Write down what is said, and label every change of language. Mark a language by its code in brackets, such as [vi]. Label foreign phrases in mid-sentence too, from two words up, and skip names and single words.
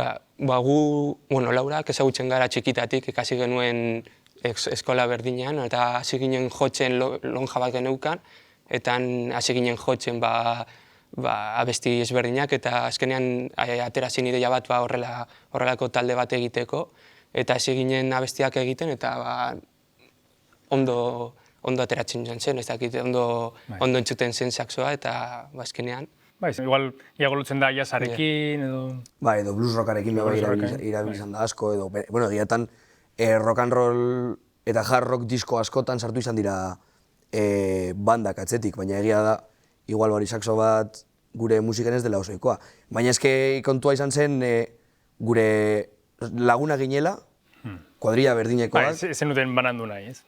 [eu] Gu, Laurak ezagutzen gara txikitatik, ikasi genuen eskola berdinean, eta hasi ginen jotzen lonja bat geneukan, eta hasi ginen jotzen abesti ezberdinak, eta azkenean atera zen ideia bat horrelako talde bat egiteko, eta hasi ginen abestiak egiten, eta ondo ateratzen joan zen, ez dakit, ondo entzuten zen saxoa, eta azkenean. Igual, iago lutzen da jazzarekin, edo... Edo blues rockarekin irabilizan da asko, edo, bueno, egiatan [en] rock and roll [eu] eta [en] hard rock [eu] disko askotan sartu izan dira bandak atzetik, baina egia da, igual saxo bat gure musiken ez dela osoikoa. Baina eske kontua izan zen gure laguna ginela, kuadrilla berdinekoak. Zen duten banandu nahi, ez?